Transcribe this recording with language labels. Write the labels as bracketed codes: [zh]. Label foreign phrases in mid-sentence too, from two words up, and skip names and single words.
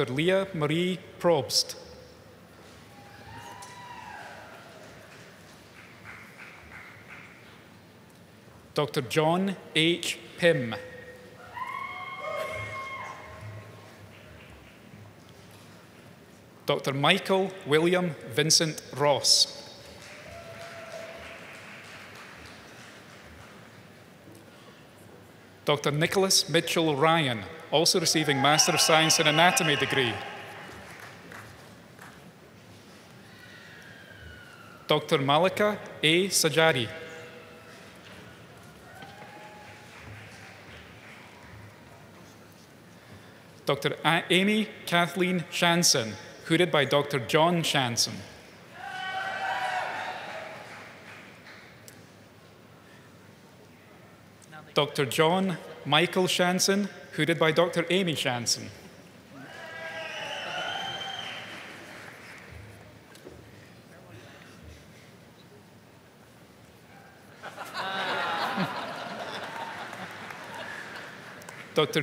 [en] Leah Marie Probst. Dr. John H. Pym. Dr. Michael William Vincent Ross. Dr. Nicholas Mitchell Ryan, also receiving Master of Science in Anatomy degree. Dr. Malika A. Sajari. Dr. Amy Kathleen Shanson, hooded by Dr. John Shanson. Dr. John Michael Shanson, hooded by Dr. Amy Shanson. Dr.